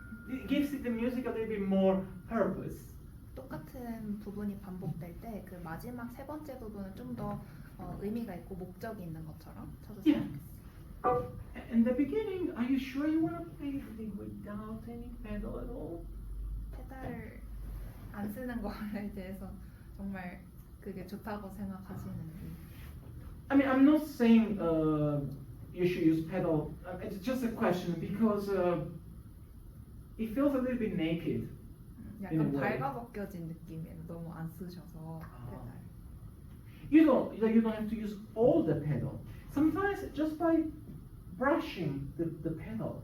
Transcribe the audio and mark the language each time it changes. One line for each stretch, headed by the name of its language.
English: It gives it the music a little bit more purpose.
Korean: 똑같은 부분이 반복될 때 그 마지막 세 번째 부분은 좀 더 의미가 있고 목적이 있는 것처럼 쳐줬으면 좋겠어요.
English: In the beginning, are you sure you want to play everything without any pedal at all?
Korean: 페달을 안 쓰는 거에 대해서 정말 그게 좋다고 생각하시는지.
English: I mean, I'm not saying you should use pedal. It's just a question because it feels a little bit naked.
Korean: 약간 발가벗겨진 느낌이에요. 너무 안 쓰셔서 페달.
English: You don't have to use all the pedal. Sometimes just by brushing the pedal.